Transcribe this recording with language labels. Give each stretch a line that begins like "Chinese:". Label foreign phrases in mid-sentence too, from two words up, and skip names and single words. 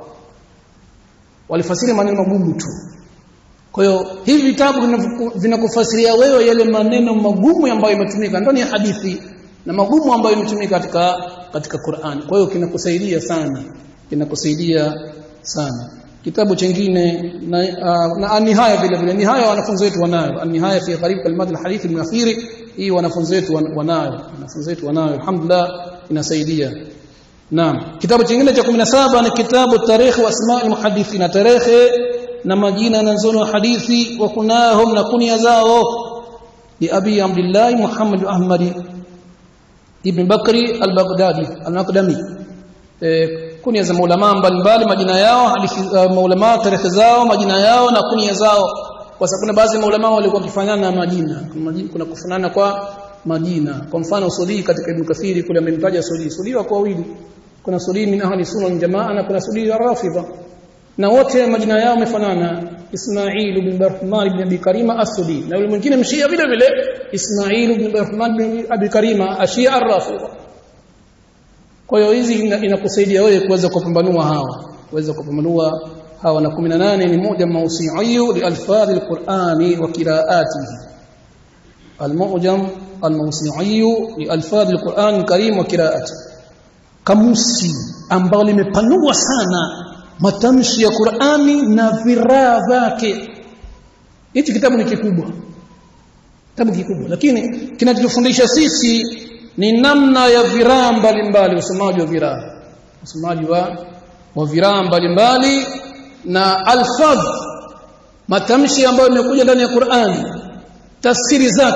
Swahili: Walifasiri maneno magumu tu. Kwa hiyo hivi vitabu vinakufasiria wewe yale maneno magumu ambayo yametumika ndani ya hadithi na magumu ambayo yametumika katika Qur'ani. Kwa hiyo kinakusaidia sana. Kitabu kingine na an-nihaya vile nihaya wanafunzi wetu wanayo, an-nihaya fi gharib kalimat al-hadith al-akhir. Hii wanafunzi wetu wanayo, alhamdulillah, inasaidia. Naam, kitabu kingine cha 17 ni kitabu tarikh wa asma' al-muhaddithin, tarikh na majina na nzono hadithi
Arabic: وكناهم
Swahili: na kunya zao. Ni Abi Abdullah Muhammad Ahmad ibn Bakri al-Baghdadi al-Aqdami. Kunya za maulama mbalimbali, majina yao, hadithi maulama, tarehe zao, majina yao na kunya zao. Kwa sababu baadhi ya maulama walikuwa kifanana na majina, kuna kufanana kwa majina. Kwa mfano Sudi katika Ibn Kathiri kule amemtaja Sudi wako wawili. Kuna Sudi
Arabic: من أهل السنة والجماعة
Swahili: na kuna Sudi ar-Rafidha. Na wote majina yao yamefanana, Ismail ibn Rahman ibn Abi Karima as-Sudi. Na yule mwingine mshia vile vile Ismail ibn Rahman ibn Abi Karima ashia ar-Rafidha. Kwa hiyo hizi inakusaidia wewe kuweza kupambanua hawa, kuweza kupambanua hawa na 18 ni mu'jam mawsu'i li alfadh alqur'ani wa qira'atihi. Al-mu'jam al-mawsu'i li alfadh alqur'an alkarim wa qira'atihi, kamusi ambao limepanua sana matamshi ya Qur'ani na viraa vyake. Hichi kitabu ni kikubwa, kitabu kikubwa, lakini kinachofundisha sisi ni namna ya viraa mbalimbali, usomaji wa viraa, usomaji wa viraa mbalimbali na alfadh, matamshi ambayo yamekuja ndani ya Qur'ani, tafsiri zake.